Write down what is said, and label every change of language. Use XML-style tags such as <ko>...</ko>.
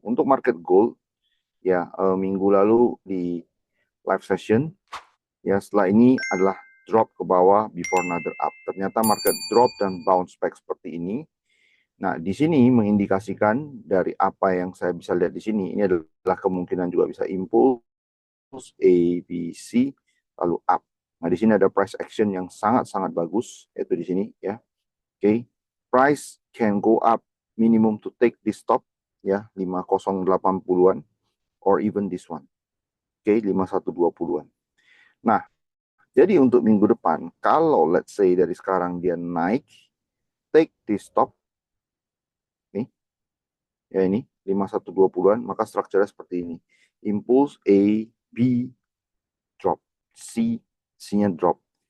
<id>Untuk market gold ya, minggu lalu di live session ya, setelah ini adalah drop ke bawah before another up. Ternyata market drop dan bounce back seperti ini. Nah, di sini mengindikasikan dari apa yang saya bisa lihat di sini, ini adalah kemungkinan juga bisa impulse A, B, C, lalu up. Nah, di sini ada price action yang sangat-sangat bagus, yaitu di sini ya.</id> <en>Oke, price can go up minimum to take this stop ya, 5080-an or even this one.</en> <id>Oke, 5120-an. Nah, jadi untuk minggu depan, kalau let's say dari sekarang dia naik, take this stop, nih, ya ini, 5120-an, maka strukturnya seperti ini.</id> <en>Impulse A, B, drop. C-nya drop.</en>